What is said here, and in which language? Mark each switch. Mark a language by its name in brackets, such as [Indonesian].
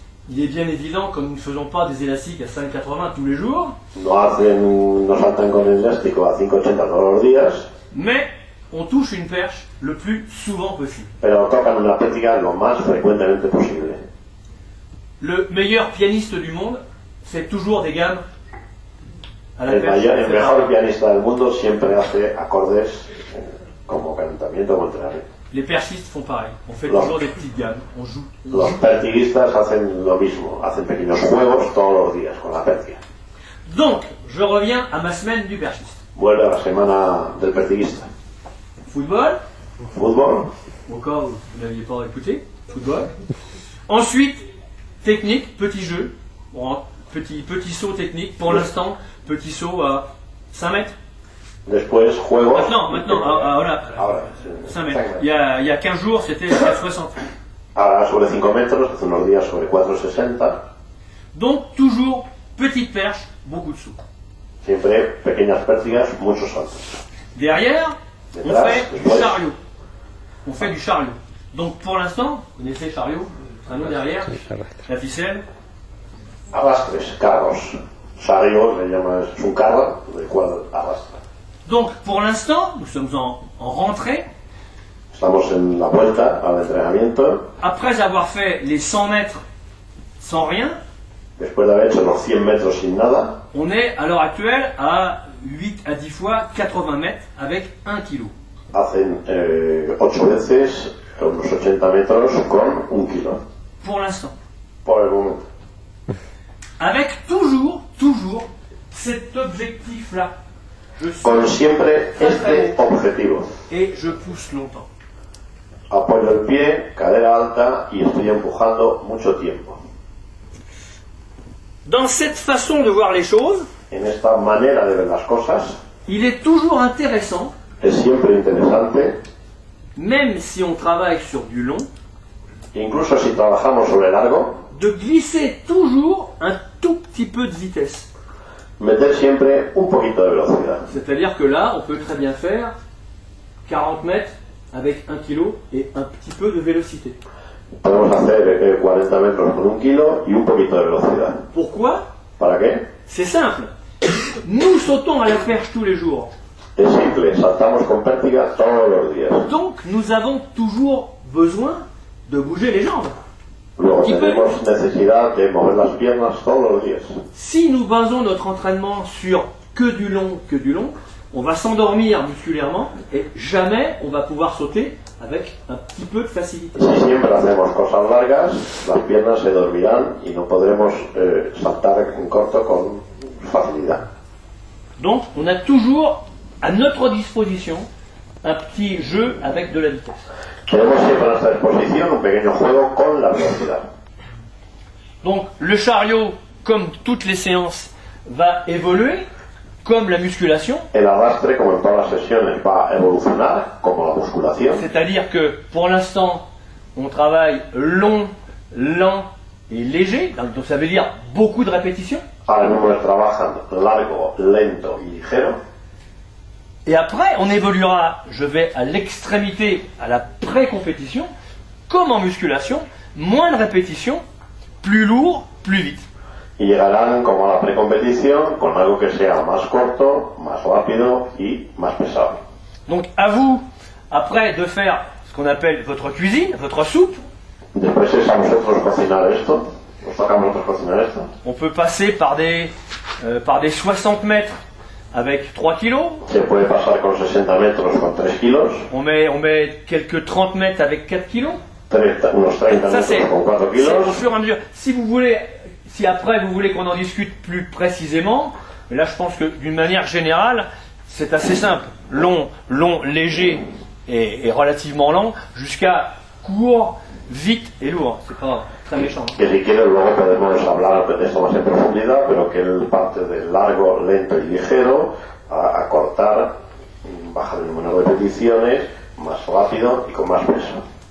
[French] Il est bien évident que nous ne faisons pas des élastiques à 5,80 tous les jours, [Spanish] No saltan con el elástico a 5,80 todos los días, [French] mais on touche une perche le plus souvent possible. [Spanish] pero tocan una pértiga lo más frecuentemente posible. [French] Le meilleur pianiste du monde fait toujours des gammes à la perche. [Spanish] El mejor pianista del mundo siempre hace acordes como calentamiento o entrenamiento. [French] Les perchistes font pareil. On fait Non. toujours des petites gammes. On joue. [Spanish] Los pertiguistas hacen lo mismo, hacen pequeños juegos todos los días con la pértiga. [French] Donc, je reviens à ma semaine du perchiste. [Spanish] Vuelve a la semana del pertiguista. [French] Football, [Spanish] Fútbol, [French] au cas où vous n'aviez pas écouté, football. Ensuite, technique, petit jeu. Bon, petit saut technique. Pour l'instant, petit saut à 5 mètres. [Spanish] después juegos. [French] Maintenant, voilà. [Spanish] Ahora, [French] 5 mètres. Il y a 15 jours, c'était à 60. [Spanish] ahora sobre 5 metros, hace unos días sobre 4,60. [French] Donc, toujours petite perche, beaucoup de sauts. [Spanish] Siempre pequeñas pértigas, muchos saltos. [French] Derrière, on [Spanish] Detrás, [French] fait du [Spanish] después, [French] chariot. On fait du chariot. Donc, pour l'instant, vous connaissez chariot, traîneau derrière, la ficelle. [Spanish] arrastres, carros. Sario le llama, es un carro del cual arrastra. [French] Donc, pour l'instant, nous sommes en rentrée. [Spanish] Estamos en la vuelta al entrenamiento. [French] Après avoir fait les 100 mètres sans rien, [Spanish] Después de haber hecho los 100 metros sin nada, [French] on est à l'heure actuelle à 8 à 10 fois 80 mètres avec 1 kg. [Spanish] hacen 8 veces unos 80 metros con 1 kilo. [French] Pour l'instant. [Spanish] Por el momento. [French] Avec toujours cet objectif-là. Je suis [Spanish] Con siempre este objetivo. [French] et je pousse longtemps. [Spanish] Apoyo el pie, cadera alta y estoy empujando mucho tiempo. [French] Dans cette façon de voir les choses, [Spanish] En esta manera de ver las cosas, [French] il est toujours intéressant, [Spanish] es siempre interesante, [French] même si on travaille sur du long, [Spanish] incluso si trabajamos sobre largo, [French] de glisser toujours un tout petit peu de vitesse. [Spanish] meter siempre un poquito de velocidad. [French] C'est-à-dire que là, on peut très bien faire 40 mètres avec 1 kg et un petit peu de vélocité. [Spanish] Podemos hacer 40 metros con 1 kilo y un poquito de velocidad. [French] Pourquoi? [Spanish] ¿Para qué? [French] C'est simple. Nous sautons à la perche tous les jours. [Spanish] Es simple, saltamos con pértiga todos los días. [French] Donc, nous avons toujours besoin de bouger les jambes. [Spanish] Luego Y tenemos necesidad de mover las piernas todos los días. [French] Si nous basons notre entraînement sur que du long, on va s'endormir musculairement et jamais on va pouvoir sauter avec un petit peu de facilité. [Spanish] Si siempre hacemos cosas largas, las piernas se dormirán y no podremos saltar en corto con facilidad. [French] Donc, on a toujours à notre disposition un petit jeu avec de la vitesse. [Spanish] Tenemos siempre a nuestra disposición un pequeño juego con la velocidad. [French] Donc le chariot, comme toutes les séances, va évoluer, comme la musculation. [Spanish] El arrastre, como en todas las sesiones, va a evolucionar como la musculación. [French] C'est-à-dire que pour l'instant, on travaille long, lent et léger, donc ça veut dire beaucoup de répétitions. [Spanish] Ahora mismo trabajan largo, lento y ligero. [French] Et après, on évoluera, je vais à l'extrémité, à la pré-compétition, comme en musculation, moins de répétitions, plus lourd, plus vite. [Spanish] Y llegarán como a la precompetición con algo que sea más corto, más rápido y más pesado. [French] Donc à vous, après, de faire ce qu'on appelle votre cuisine, votre soupe. [Spanish] Después es a nosotros cocinar esto. Nos toca a nosotros cocinar esto. [French] On peut passer par des 60 mètres avec 3 kilos. [Spanish] Se puede pasar con 60 metros con 3 kilos. [French] On met quelques 30 mètres avec 4 kilos. [Spanish] Unos 30 [French] Ça [Spanish] metros con 4 [French] c'est [Spanish] kilos. [French] au fur et à mesure. Si après vous voulez qu'on en discute plus précisément, mais là je pense que d'une manière générale, c'est assez simple. Long, léger et relativement lent, jusqu'à court, vite et lourd. C'est pas très méchant. [Spanish] Que si quieres luego podemos hablar de esto más en profundidad, pero que él parte de largo, lento y ligero a cortar, bajar el número de repeticiones, más rápido y con más peso.